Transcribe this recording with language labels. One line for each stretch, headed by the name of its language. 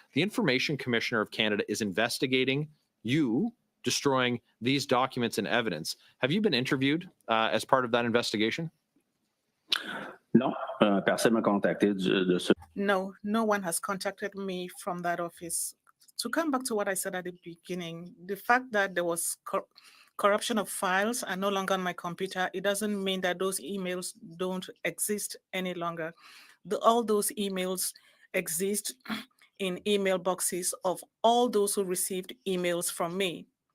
English: The Information Commissioner of Canada is investigating you destroying these documents and evidence. Have you been interviewed as part of that investigation?
French: Non, personne m'a contacté de ce.
English: No, no one has contacted me from that office. To come back to what I said at the beginning, the fact that there was corruption of files are no longer on my computer, it doesn't mean that those emails don't exist any longer. All those emails exist in email boxes of all those who received emails from me.